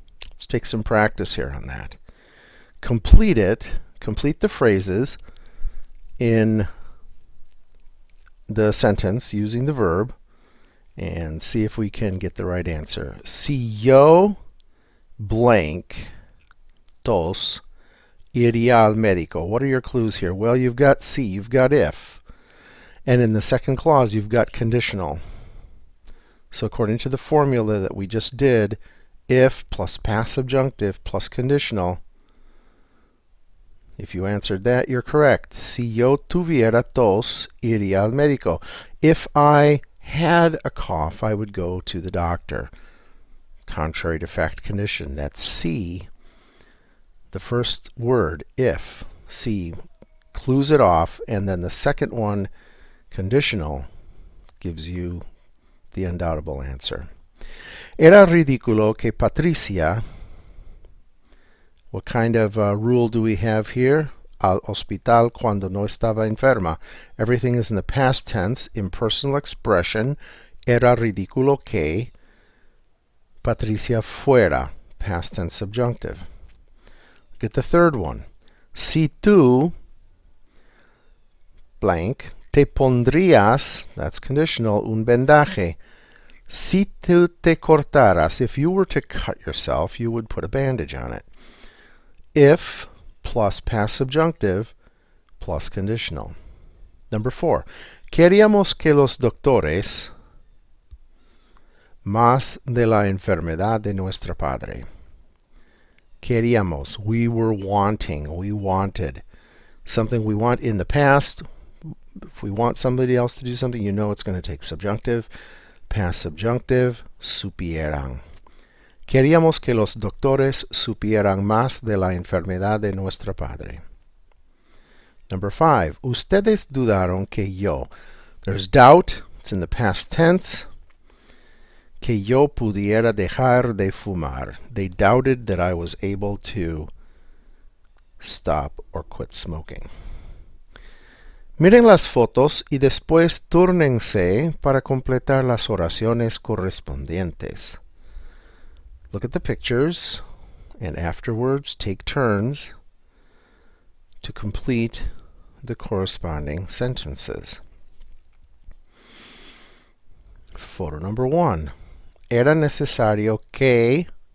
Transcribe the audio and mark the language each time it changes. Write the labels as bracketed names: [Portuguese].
[English] Let's take some practice here on that. Complete the phrases in the sentence using the verb and see if we can get the right answer. [Spanish] Si yo blank dos iría al médico. [English] What are your clues here? Well, you've got si, you've got if. And in the second clause, you've got conditional. So according to the formula that we just did, if plus past subjunctive plus conditional, if you answered that, you're correct. [Spanish] Si yo tuviera tos, iría al médico. [English] If I had a cough, I would go to the doctor. Contrary to fact condition. That's si. The first word, if, si, clues it off, and then the second one, conditional, gives you the undoubtable answer. [Spanish] Era ridículo que Patricia, [English] what kind of rule do we have here? [Spanish] Al hospital cuando no estaba enferma. [English] Everything is in the past tense, impersonal expression. [Spanish] Era ridículo que Patricia fuera, [English] past tense subjunctive. Look at the third one. [Spanish] Si tú blank te pondrías, [English] that's conditional, [Spanish] un vendaje. Si tú te cortaras, [English] if you were to cut yourself, you would put a bandage on it. If plus past subjunctive plus conditional. Number 4. [Spanish] Queríamos que los doctores más de la enfermedad de nuestro padre. [English] Queríamos, we were wanting, we wanted. Something we want in the past. If we want somebody else to do something, you know it's going to take subjunctive. Past subjunctive, supieran. [Spanish] Queríamos que los doctores supieran más de la enfermedad de nuestro padre. [English] Number 5. [Spanish] Ustedes dudaron que yo. [English] There's doubt. It's in the past tense. [Spanish] Que yo pudiera dejar de fumar. [English] They doubted that I was able to stop or quit smoking. [Spanish] Miren las fotos y después túrnense para completar las oraciones correspondientes. [English] Look at the pictures and afterwards take turns to complete the corresponding sentences. Photo number 1. [Spanish] Era necesario que...